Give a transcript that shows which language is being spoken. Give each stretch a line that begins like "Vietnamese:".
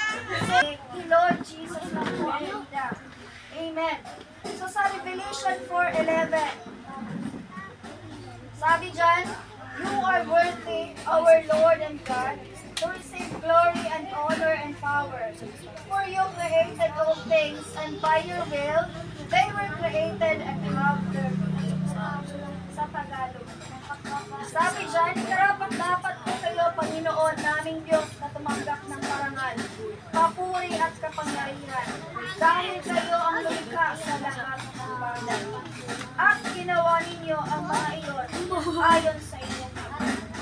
Filipino: Kasi Lord Jesus lang po ang bida. Amen.
English: So sa Revelation 4:11,
Filipino: sabi dyan,
English: you are worthy, our Lord and God, to receive glory and honor and power. For you created all things, and by your will, they were created and have their being.
Filipino: Sa Tagalog. Sabi dyan, karapat-dapat po kayo, Panginoon, naming Diyos, na tumanggap ng parangal, papuri at kapangyarihan, dahil kayo ang lumikha sa lahat ng bagay. At ginawa ninyo ang mga iyon ayon sa inyong Amen?